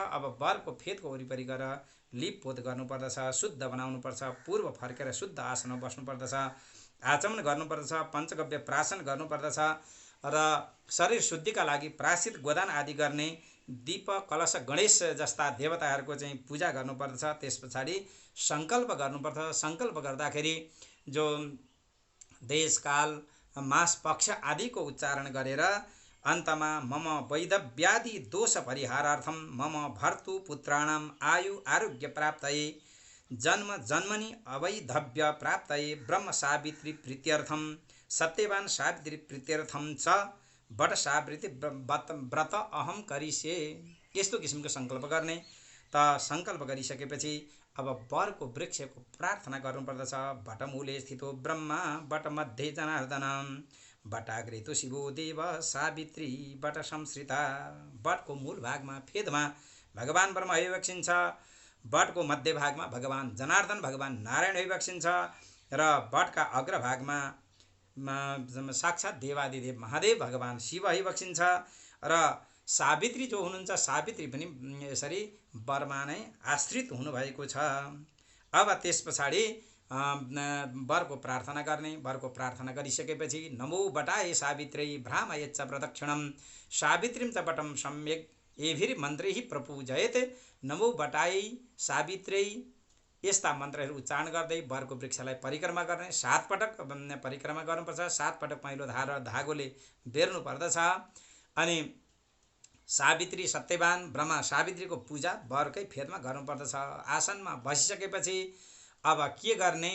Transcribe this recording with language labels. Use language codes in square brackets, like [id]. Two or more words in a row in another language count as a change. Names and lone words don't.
[ne] अब वरको फेदको वरिपरि गएर लिपपोत गर्नुपर्दछ, शुद्ध बनाउनुपर्छ, पूर्व फर्केर शुद्ध आसनमा बस्नुपर्दछ, आचमन गर्नुपर्दछ, पञ्चगव्य प्राशन गर्नुपर्दछ, र शरीर शुद्धिका लागि प्रायश्चित, गोदान आदि गर्ने, दीप, कलश, गणेश जस्ता देवताहरूको चाहिँ पूजा गर्नुपर्दछ। त्यस पछाडि सङ्कल्प गर्नुपर्दछ। सङ्कल्प गर्दाखेरि जो देश, काल, मास, पक्ष आदिको उच्चारण गरेर अन्तमा [sa] मम वैदव्यादि दोष परिहारार्थम मम भर्तु पुत्राणाम आयु आरोग्य प्राप्तये जन्म जन्मनि अवैधव्य प्राप्तये ब्रह्म सावित्री प्रीत्यर्थम सत्यवान सावित्री प्रीत्यर्थम च बट सावित्री व्रत अहम करिष्ये। [ne] यस्तो किसिमको सङ्कल्प गर्ने। त सङ्कल्प गरिसकेपछि अब वरको वृक्षको प्रार्थना गर्नुपर्दछ। [sa] वटमूले स्थितो ब्रह्मा वटमध्ये जनार्दनम वटाग्रे तो शिवो देव सावित्री वट संश्रिता। [ne] वटको मूल भागमा, फेदमा भगवान ब्रह्म विवक्षिन्छ। वटको मध्य भागमा भगवान जनार्दन, भगवान नारायण विवक्षिन्छ। र वटका अग्रभागमा साक्षात् देवादिदेव महादेव भगवान शिव विवक्षिन्छ। र सावित्री जो हुनुहुन्छ, सावित्री पनि यसरी वरमा नै आश्रित हुनुभएको छ। अब त्यस पछाडि वरको प्रार्थना गर्ने। वरको प्रार्थना गरिसकेपछि [sa] नमो वटाय सावित्रै भ्रामयच्च प्रदक्षिणम सावित्रीं च वटं सम्यक् एभिर्मन्त्रैः प्रपूजयेत्। नमो वटाय सावित्रै, [ne] यस्ता मन्त्रहरू उच्चारण गर्दै वरको वृक्षलाई परिक्रमा गर्ने। 7 पटक परिक्रमा गर्नुपर्छ। 7 पटक पहिलो धागोले बेर्नु पर्दछ। अनि सावित्री, सत्यवान, ब्रह्मा, सावित्रीको पूजा वरकै फेदमा गर्नुपर्दछ। आसनमा बसिसकेपछि अब के गर्ने?